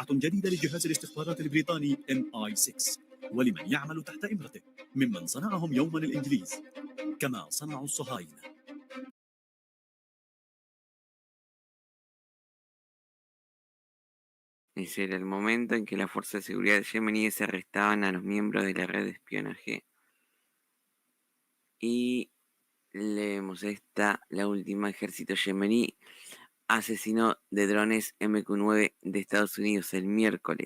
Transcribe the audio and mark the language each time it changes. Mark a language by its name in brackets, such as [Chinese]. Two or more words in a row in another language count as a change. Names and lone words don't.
[Arabic] جديدة لجهاز الاستخبارات البريطاني MI6 ولمن يعمل تحت إمرته ممن صنعهم يوما الإنجليز كما صنعوا الصهاينة. [Spanish] Ese era el momento en que las fuerzas de seguridad yemeníes arrestaban a los miembros de la red de espionaje. Y leemos esta, la última: ejército yemení asesinó de drones MQ-9 de Estados Unidos el miércoles.